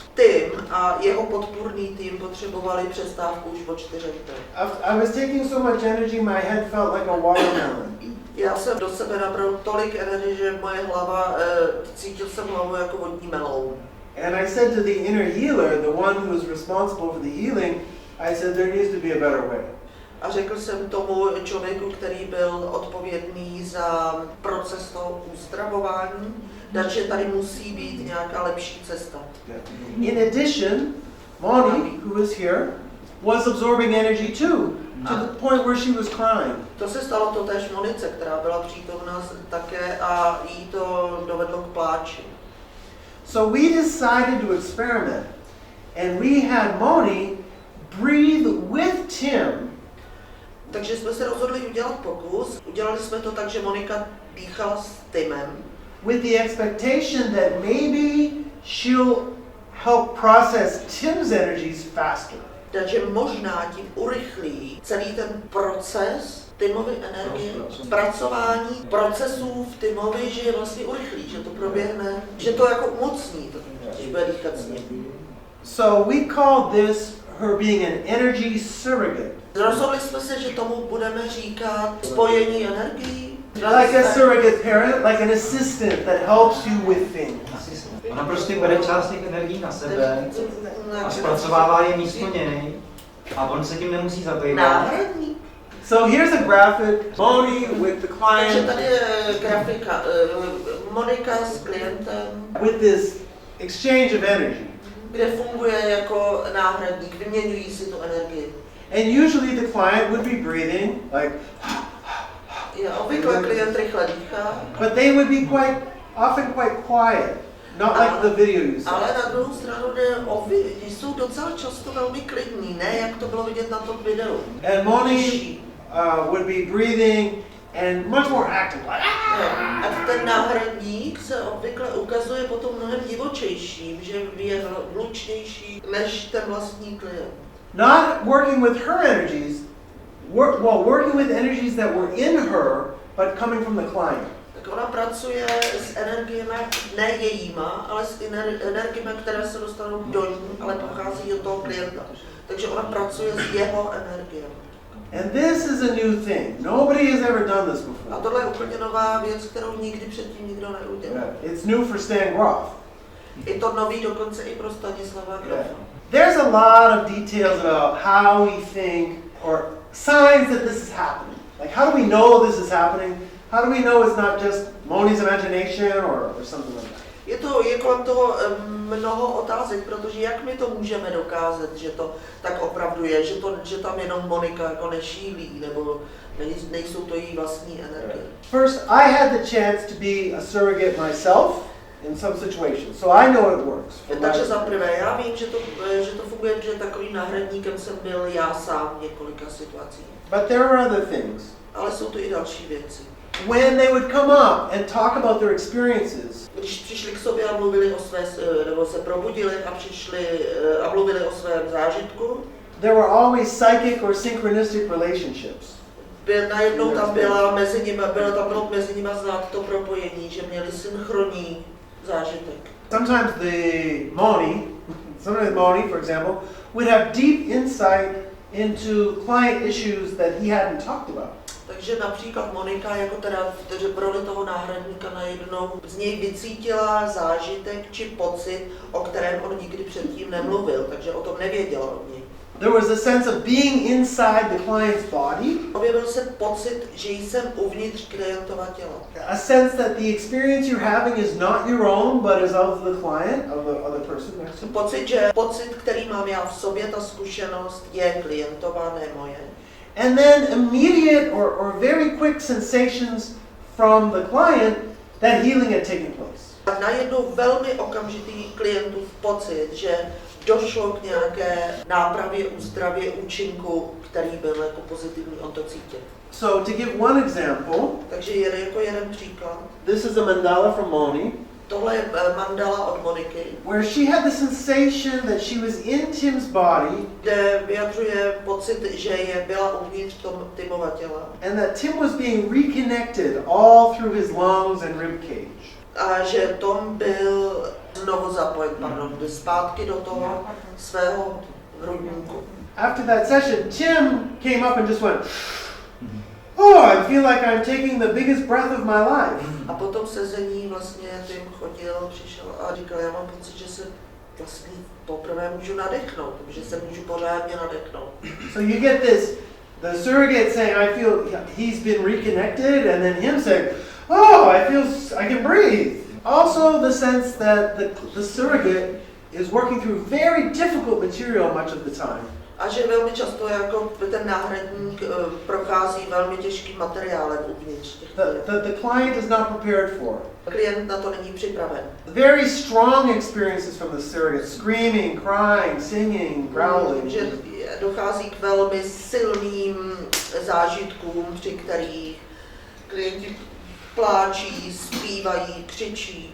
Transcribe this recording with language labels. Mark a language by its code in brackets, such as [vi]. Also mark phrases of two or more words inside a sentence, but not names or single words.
[cs] Tim a jeho podpůrný tým potřebovali přestávku už po 4 dnech. [en] I was taking so much energy, my head felt like a watermelon. [cs] Já jsem do sebe nabral tolik energie, že moje hlava, cítil jsem hlavu jako vodní meloun. [en] And I said to the inner healer, the one who was responsible for the healing, I said there needs to be a better way. [cs] A řekl jsem tomu člověku, který byl odpovědný za proces toho uzdravování, takže tady musí být nějaká lepší cesta. [en] In addition, Moni, who is here, was absorbing energy too, to the point where she was crying. [cs] To se stalo totéž Monice, která byla přítomná také a jí to dovedlo k pláči. [en] So we decided to experiment, and we had Moni breathe with Tim. [cs] Takže jsme se rozhodli udělat pokus. Udělali jsme to tak, že Monika dýchala s Timem. [en] With the expectation that maybe she'll help process Tim's energies faster. [cs] Takže možná tím urychlí celý ten proces Timovy energie, zpracování procesů v Timovi, že je vlastně urychlí, že to proběhne, že to jako umocní, když bude dýchat s ním. [en] So we called this her being an energy surrogate. [cs] Rozhodli jsme se, že tomu budeme říkat spojení energií. [en] Like a surrogate parent, like an assistant that helps you with things. [cs] Ona prostě bere část těch energií na sebe a zpracovává je místo něj a on se tím nemusí zabývat. Náhradní. [en] So here's a graphic, Moni with the [cs] Takže [en] client, [cs] tady je grafika, Monika s klientem, [en] with this exchange of energy. [cs] kde funguje jako náhradník, vyměňují si tu energii. [en] And usually the client would be breathing like, [cs] Obvykle klient rychle dýchá. [en] But they would be often quite quiet, not like the video you saw. [cs] Ale na druhou stranu jsou docela často velmi klidní, ne jak to bylo vidět na tom videu. [en] And Moni would be breathing and much more active. [cs] A ten náhradník se obvykle ukazuje potom mnohem divočejším, že je hlučnější než ten vlastní klient. [en] Not working with her energies, working with energies that were in her, but coming from the client. [cs] Tak ona pracuje s energiemi, ne jejíma, ale s energiemi, které se dostanou do ní, ale pochází od toho klienta. Takže ona pracuje s jeho energiemi. [en] And this is a new thing. Nobody has ever done this before. [cs] A tohle je úplně nová věc, kterou nikdy předtím nikdo neudělal. [en] It's new for Stan Grof. [cs] Je to nový dokonce i pro Stanislava Grofa. [en] There's a lot of details about how we think or signs that this is happening. Like how do we know this is happening? How do we know it's not just Moni's imagination or something like that? [cs] Je kolem toho mnoho otázek, protože jak my to můžeme dokázat, že to tak opravdu je, že tam jenom Monika jako nešílí, nebo nejsou to její vlastní energie. [en] First, I had the chance to be a surrogate myself in some situations, so I know it works. [cs] Takže za prvé, já vím, že to funguje, protože takovým náhradníkem jsem byl já sám v několika situacích. [en] But there are other things. [cs] Ale jsou tu i další věci. [en] When they would come up and talk about their experiences, [cs] když přišli k sobě a mluvili o své, nebo se probudili a přišli a mluvili o svém zážitku, [en] there were always psychic or synchronistic relationships. [cs] Najednou tam bylo mezi nimi znát to propojení, že měli synchronní zážitek. [en] Sometimes Moni, for example, would have deep insight into client issues that he hadn't talked about. [cs] Takže například Monika jako teda v roli toho náhradníka najednou z něj vycítila zážitek či pocit, o kterém on nikdy předtím nemluvil, takže o tom nevěděla od něj. [en] There was a sense of being inside the client's body. [cs] Objevil se pocit, že jsem uvnitř klientova těla. [en] A sense that the experience you're having is not your own, but is of the client, of the other person next to you. [cs] Pocit, který mám já v sobě, ta zkušenost je klientová, ne moje. [en] And then immediate or very quick sensations from the client that healing had taken place. [cs] A najednou velmi okamžitý klientův pocit, že došlo k nějaké nápravě, uzdravě, účinku, který byl jako pozitivní, on to cítil. [en] So to give one example, [cs] takže jako jeden příklad. [en] This is a mandala from Moni. [cs] Tohle je mandala od Moniky. [en] Where she had the sensation that she was in Tim's body. [cs] Kde vyjadřuje pocit, že byla uvnitř Timova těla. [en] And that Tim was being reconnected all through his lungs and rib cage. [cs] A že Tom byl znovu zapojen, zpátky do toho svého hrudníku. [en] After that session, Tim came up and just went, oh, I feel like I'm taking the biggest breath of my life. [cs] A potom sezení vlastně Tim přišel a říkal, já mám pocit, že se vlastně poprvé můžu nadechnout, že se můžu pořádně nadechnout. [en] So you get this, the surrogate saying, I feel he's been reconnected, and then him saying, oh, I can breathe. Also the sense that the surrogate is working through very difficult material much of the time. [cs] A že velmi často jako ten náhradník prochází velmi těžkým materiálem uvnitř. [en] The client is not prepared for. [cs] Klient na to není připraven. [en] Very strong experiences from the surrogate, screaming, crying, singing, growling. [cs] Že dochází k velmi silným zážitkům, při kterých klienti pláčí, zpívají, křičí.